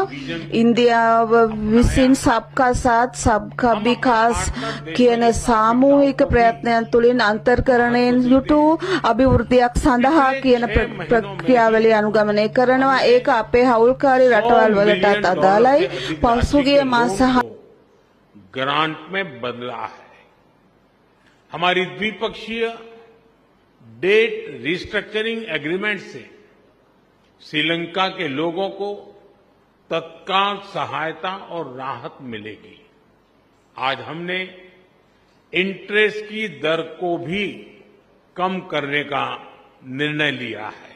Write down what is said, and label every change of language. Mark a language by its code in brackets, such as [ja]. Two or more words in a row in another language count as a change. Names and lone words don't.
[si] ඉන්දියාව විසින් [hi] सबका साथ सबका विकास [si] කියන සාමූහික ප්‍රයත්නයන් තුළින් අන්තර්කරණයෙන් යුතු අභිවෘද්ධියක් සඳහා කියන ප්‍රක්‍රියාවලිය අනුගමනය කරනවා. ඒක අපේ හවුල්කාරී රටවල් වලටත් අදාළයි. පසුගිය මාස [hi] ग्रांट में बदला है। हमारी द्विपक्षीय [en] debt restructuring agreement [hi] से श्रीलंका के लोगों को तत्काल सहायता और राहत मिलेगी। आज हमने इंटरेस्ट की दर को भी कम करने का निर्णय लिया है।